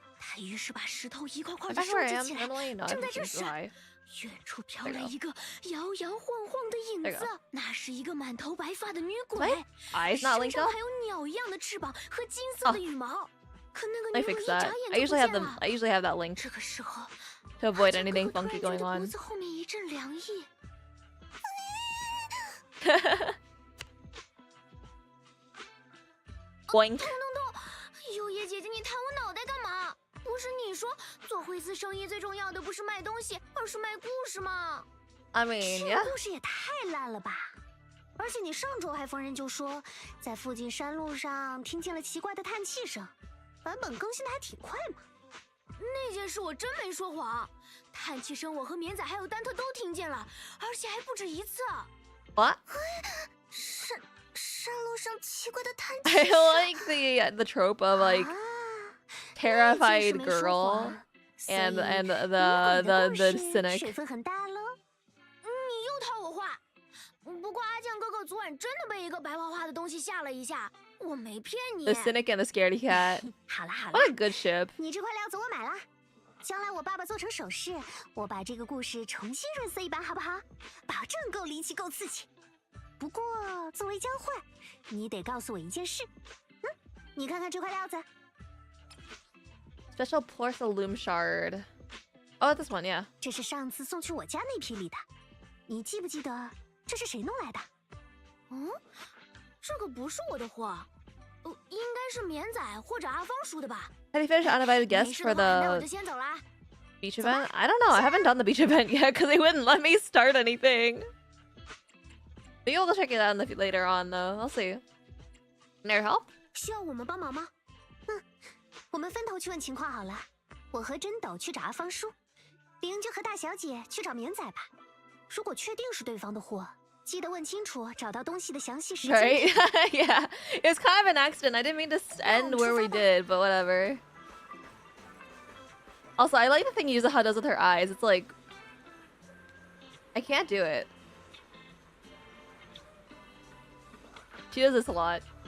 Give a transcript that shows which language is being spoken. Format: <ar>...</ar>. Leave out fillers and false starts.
<zh>她于是把石头一块块的收集起来，正在这时。远处飘来一个摇摇晃晃的影子，那是一个满头白发的女鬼，身上还有鸟一样的翅膀和金色的羽毛。可那个女鬼一眨眼就不见了。</zh> <en>I usually have that link</en> <zh>这个时候</zh> <en>to avoid anything funky going on.</en> <zh>脖子后面一阵凉意。</zh> <en>Boink.</en> <zh>痛！优叶姐姐，你弹我脑袋干嘛？不是你说做灰丝生意最重要的不是卖东西，而是卖故事吗</zh> <en>I mean, yeah.</en> <zh>故事也太烂了吧！而且你上周还逢人就说，在附近山路上听见了奇怪的叹气声，版本更新的还挺快嘛。那件事我真没说谎，叹气声我和绵仔还有丹特都听见了，而且还不止一次。</zh> <en>What?</en> <zh>山路上奇怪的叹气声。</zh> <en>I like the trope of like. Terrified girl and the cynic.</en> <zh>水分很大了。你又套我话。不过阿酱哥哥昨晚真的被一个白花花的东西吓了一下，我没骗你。</zh> <en>The cynic and the scaredy cat.</en> <zh>好了，</zh> <en>What a good ship.</en> <zh>你这块料子我买了，将来我爸爸做成首饰，我把这个故事重新润色一版，好不好？保证够离奇，够刺激。不过作为交换，你得告诉我一件事。你看看这块料子。</zh> <en>Special porcelain shard. Oh, this one, yeah.</en> <zh>这是上次送去我家那批里的，你记不记得这是谁弄来的？这个不是我的货，应该是绵仔或者阿芳输的吧。</zh> <en>How do you finish uninvited guests for the beach event? I don't know. I haven't done the beach event yet because they wouldn't let me start anything. Maybe we'll check it out later on though. I'll see. Can I help?</en> <zh>需要我们帮忙吗？我们分头去问情况好了。我和真斗去找阿芳叔，玲就和大小姐去找绵仔吧。如果确定是对方的货，记得问清楚找到东西的详细时间。</zh> <en>Right? Yeah. It was kind of an accident. I didn't mean to end where we did, but whatever. Also, I like the thing Yuzuha does with her eyes. It's like... I can't do it. She does this a lot.</en>